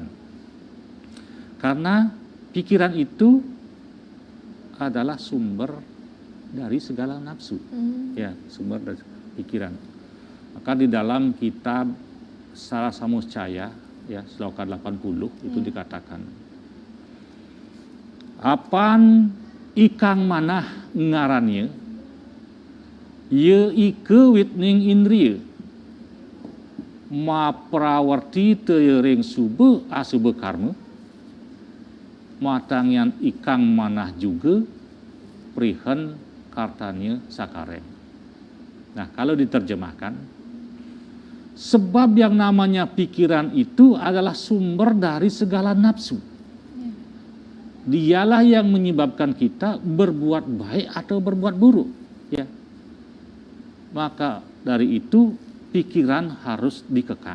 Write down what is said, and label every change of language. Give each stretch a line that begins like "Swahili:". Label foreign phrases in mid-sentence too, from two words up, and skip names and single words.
Indonesian: Karena pikiran itu adalah sumber dari segala nafsu, ya, sumber dari pikiran. Maka di dalam kitab Sarasamuscaya, ya, sloka 80 itu dikatakan,
Kawi: apan ikang manah ngarannya, ye ike witning indriya, ma prawarti teyering sube asube karma, matangyan ikang manah juga prihen kartanya sakare.
Indonesian: Nah, kalau diterjemahkan, sebab yang namanya pikiran itu adalah sumber dari segala nafsu. Dialah yang menyebabkan kita berbuat baik atau berbuat buruk, ya. Maka dari itu pikiran harus dikekang.